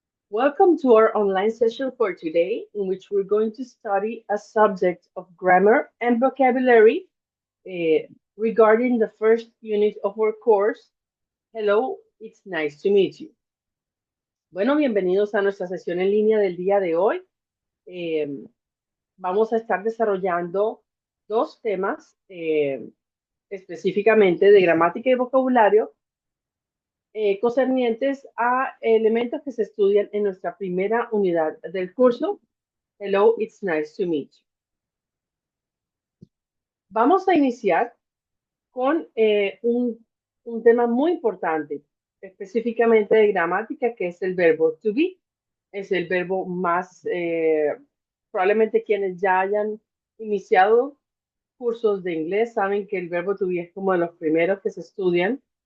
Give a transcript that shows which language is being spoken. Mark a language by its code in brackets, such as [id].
[en] Welcome to our online session for today, in which we're going to study a subject of grammar and vocabulary eh, regarding the first unit of our course. Hello, it's nice to meet you. [es] Bueno, bienvenidos a nuestra sesión en línea del día de hoy. Eh, Vamos a estar desarrollando dos temas específicamente de gramática y vocabulario concernientes a elementos que se estudian en nuestra primera unidad del curso. [en] Hello, it's nice to meet you. [es] Vamos a iniciar con un tema muy importante, específicamente de gramática, que es el verbo to be. Es el verbo más, probablemente quienes ya hayan iniciado cursos de inglés saben que el verbo to be es como de los primeros que se estudian.